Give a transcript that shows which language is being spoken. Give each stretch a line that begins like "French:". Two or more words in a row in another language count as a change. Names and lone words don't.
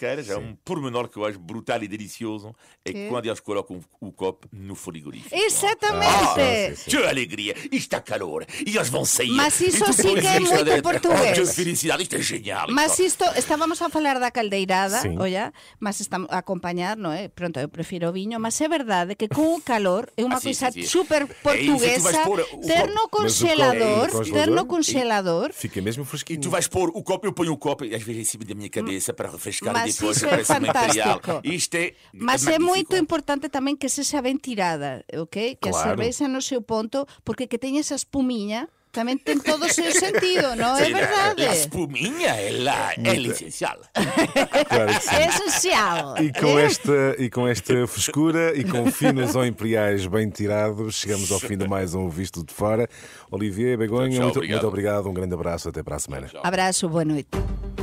Portuguese: É um pormenor que eu acho brutal e delicioso. É que quando eles colocam o copo no frigorífico. Exatamente. Que alegria! Isto está calor. E eles vão sair. Mas isso E tu sí pões que é isto muito dentro. português. Que felicidade! Isto é genial.
Galician: Mas isto, estábamos a falar da caldeirada,
Portuguese: Sim.
Galician: olla, mas estamos a acompañar, non é? Pronto, eu prefiro o viño, mas é verdade que con o calor é unha Sí, coisa sí, sí. super
Portuguese: É isso, tu vais
Galician: portuguesa,
Portuguese: pôr o
Galician: ter no
Portuguese: copo. Mas o copo-
Galician: ter no congelador.
Portuguese: Fica mesmo
Galician: E
Portuguese: fresquinho.
Galician: tu vais pôr o copo, eu ponho o copo, e às vezes em cima da minha cabeça para refrescar
Portuguese: Mas
Galician: depois.
Portuguese: isso é
Galician: Parece uma Imperial.
Portuguese: fantástico.
Galician: Isto é
Portuguese: Mas é magnífico.
Galician: muito importante tamén que sexa ben tirada, ok? Que a
Portuguese: Claro.
Galician: cervexa no seu ponto, porque que teña esa espumiña tamén ten todo o seu sentido, non é Sí, verdade?
Portuguese: La espuminha é essencial. Claro que sim.
Galician: É esencial.
Portuguese: E com esta frescura e com finos ou imperiais bem tirados, chegamos ao fim de mais um Visto de Fora. Olivier Begonha, Tchau, muito obrigado. obrigado, um grande abraço, até para a semana.